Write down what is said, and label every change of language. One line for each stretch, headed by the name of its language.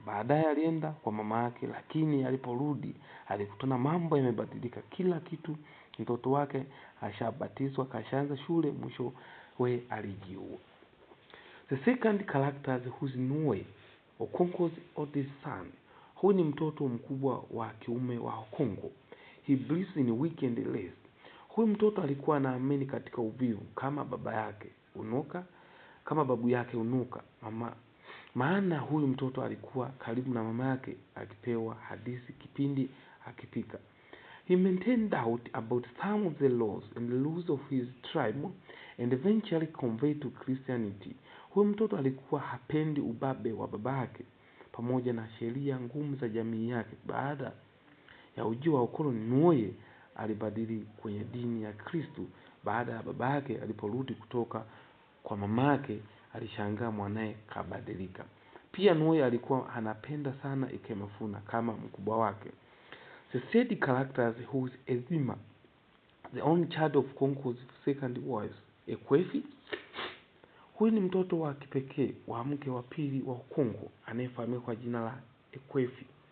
Swahili: Baadaye alienda kwa mama yake, lakini aliporudi alikutana mambo yamebadilika kila kitu. Mtoto wake ashabatizwa, kashaanza shule, mwisho alijiua.
English: The second character who's Nue, Okonkwo's oldest son.
Swahili: Huyu ni mtoto mkubwa wa kiume wa Okonkwo.
English: He believes in weekend rest.
Swahili: Huyu mtoto alikuwa anaamini katika uvivu kama baba yake Unoka, kama babu yake Unoka. Maana huyu mtoto alikuwa karibu na mama yake akipewa hadithi kipindi akipika.
English: He maintained doubt about some of the laws and the rules of his tribe and eventually converted to Christianity.
Swahili: Huyu mtoto alikuwa hapendi ubabe wa babake pamoja na sheria ngumu za jamii yake. Baada ya ujio wa ukoloni, Nue alibadili kwenye dini ya Kristo. Baada ya babake aliporudi kutoka kwa mamake, alishangaa mwanae kabadilika. Pia Nue alikuwa anapenda sana Ikemefuna kama mkubwa wake.
English: The third character who is Ezima, the only child of Okonkwo's second wife, Ekwefi.
Swahili: Huyu ni mtoto wa kipekee wa mke wa pili wa Okonkwo anayefahamika kwa jina la Ekwefi.